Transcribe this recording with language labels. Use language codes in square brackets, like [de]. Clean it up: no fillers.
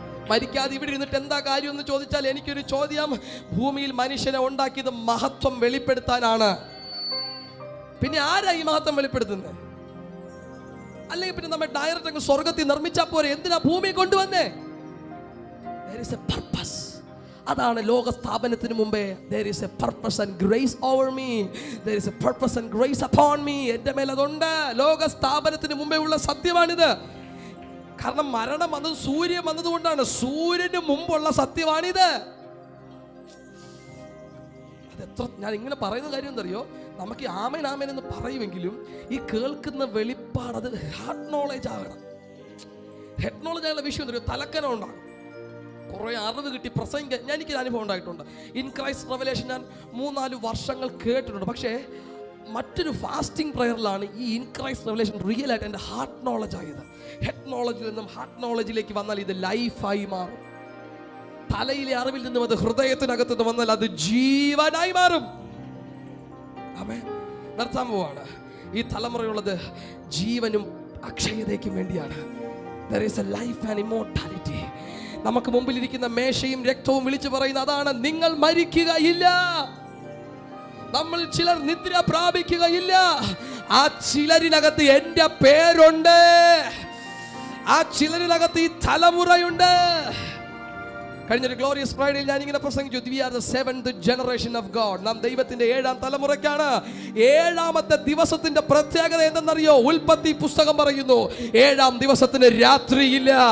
[ml] മരിക്കാതെ ഇവിടെ ഇരുന്നിട്ട് എന്താ കാര്യം എന്ന് ചോദിച്ചാൽ എനിക്കൊരു ചോദ്യം. ഭൂമിയിൽ മനുഷ്യനെ ഉണ്ടാക്കിയത് മഹത്വം വെളിപ്പെടുത്താനാണ്. പിന്നെ ആരാ ഈ മഹത്വം വെളിപ്പെടുത്തുന്നത്? അല്ലെങ്കിൽ പിന്നെ നമ്മൾ ഡയറക്റ്റ് അങ്ങ് സ്വർഗത്തിൽ നിർമ്മിച്ചാൽ പോരെ? എന്തിനാ ഭൂമി കൊണ്ടുവന്നേ? [en] There is a purpose. [ml] അതാണ് ലോക സ്ഥാപനത്തിന് മുമ്പേ [en] there is a purpose and grace over me. There is a purpose and grace upon me. [ml] എൻ്റെ മേൽ അതുണ്ട്. ലോക സ്ഥാപനത്തിന് മുമ്പേ ഉള്ള സത്യമാണിത്. കാരണം മരണം വന്നത് സൂര്യൻ വന്നതുകൊണ്ടാണ്. സൂര്യന് മുമ്പുള്ള സത്യമാണിത്. അതെത്ര ഞാൻ ഇങ്ങനെ പറയുന്ന കാര്യം എന്തറിയോ? നമുക്ക് ആമേൻ ആമേൻ എന്ന് പറയുമെങ്കിലും ഈ കേൾക്കുന്ന വെളിപ്പാട് അത് ഹാർട്ട് നോളേജ് ആകണം. ഹെഡ് നോളേജ് ആയുള്ള വിഷയം എന്തറിയോ? തലക്കനം ഉണ്ടാകും. കുറേ അറിവ് കിട്ടി പ്രസംഗിക്കാൻ എനിക്കൊരു അനുഭവം ഉണ്ടായിട്ടുണ്ട്. ഇൻ ക്രൈസ്റ്റ് റെവലേഷൻ ഞാൻ 3-4 വർഷങ്ങൾ കേട്ടിട്ടുണ്ട്. പക്ഷേ മറ്റൊരു ഫാസ്റ്റിംഗ് പ്രയറിലാണ് ഈ ഇൻ ക്രൈസ്റ്റ് റെവലേഷൻ റിയൽ ആയിട്ട് എൻ്റെ ഹാർട്ട് നോളജ് ആയത്. ഹെഡ് നോളജിൽ നിന്നും ഹാർട്ട് നോളജിലേക്ക് വന്നാൽ ഇത് ലൈഫായി മാറും. തലയിലെ അറിവിൽ നിന്നും അത് ഹൃദയത്തിനകത്ത് നിന്ന് വന്നാൽ അത് ജീവനായി മാറും. ആമേൻ. നിർത്താൻ പോവാണ്. ഈ തലമുറയുള്ളത് ജീവനും അക്ഷയതയ്ക്കും വേണ്ടിയാണ്. [en] There is a life and immortality. [ml] നമുക്ക് മുമ്പിലിരിക്കുന്ന മേശയും രക്തവും വിളിച്ചു പറയുന്ന അതാണ്, നിങ്ങൾ മരിക്കുകയില്ല. നമ്മൾ ചിലർ നിദ്ര പ്രാപിക്കുകയില്ല. ആ ചിലരിനകത്ത് എൻ്റെ പേരുണ്ട്. ആ ചിലരിനകത്ത് ഈ തലമുറയുണ്ട്. കഴിഞ്ഞൊരു ഗ്ലോറിയസ് ഫ്രൈഡേയിൽ ഞാൻ ഇങ്ങനെ പ്രസംഗിച്ചു, [en] we are the 7th generation of God. [ml] നാം ദൈവത്തിന്റെ 7ാം തലമുറയ്ക്കാണ്. 7ാമത്തെ ദിവസത്തിന്റെ പ്രത്യേകത എന്തെന്നറിയോ? ഉൽപ്പത്തി പുസ്തകം പറയുന്നു 7ാം ദിവസത്തിന് രാത്രിയില്ല.